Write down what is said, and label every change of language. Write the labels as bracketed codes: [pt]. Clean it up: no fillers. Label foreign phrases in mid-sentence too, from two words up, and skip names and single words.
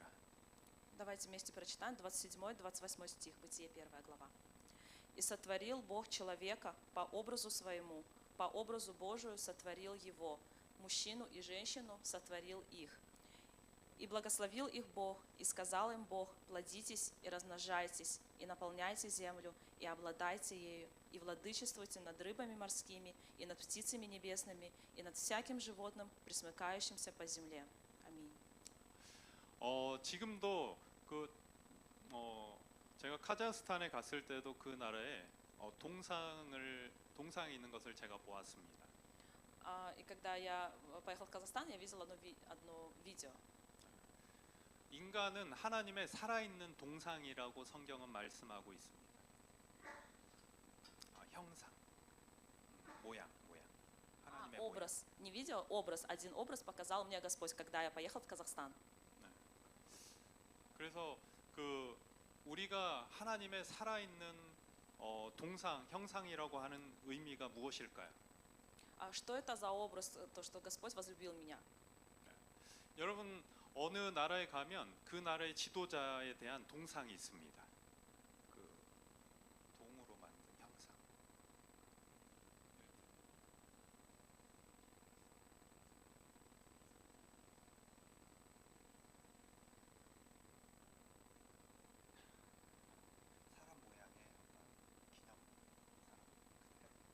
[ru] Давайте вместе прочитаем 27-28 стих, Бытие 1 глава. «И сотворил Бог человека по образу своему, по образу Божию сотворил его, мужчину и женщину сотворил их. И благословил их Бог, и сказал им Бог: плодитесь и размножайтесь, и наполняйте землю, и обладайте ею, и владычествуйте над рыбами морскими, и над птицами небесными, и над всяким животным, пресмыкающимся по земле». Аминь. [ko] 지금도 제가 카자흐스탄에 갔을 때도 그 나라에 동상이 있는 것을 제가 보았습니다. [ru] И когда я поехал в Казахстан, я видел одно видео. [ko] 인간은 하나님의 살아있는 동상이라고 성경은 말씀하고 있습니다. 형상, 모양. 하나님의 모양. [ru] Образ, не видео, образ. Один образ показал мне Господь, когда я поехал в Казахстан. [ko] 그래서 우리가 하나님의 살아있는 동상, 형상이라고 하는 의미가 무엇일까요? [ru] А что это за образ, то, что Господь возлюбил меня? [ko] 여러분 어느 나라에 가면 그 나라의 지도자에 대한 동상이 있습니다. 그 동으로 만든 형상. 사람 모양의 어떤 기념 사람 그대로.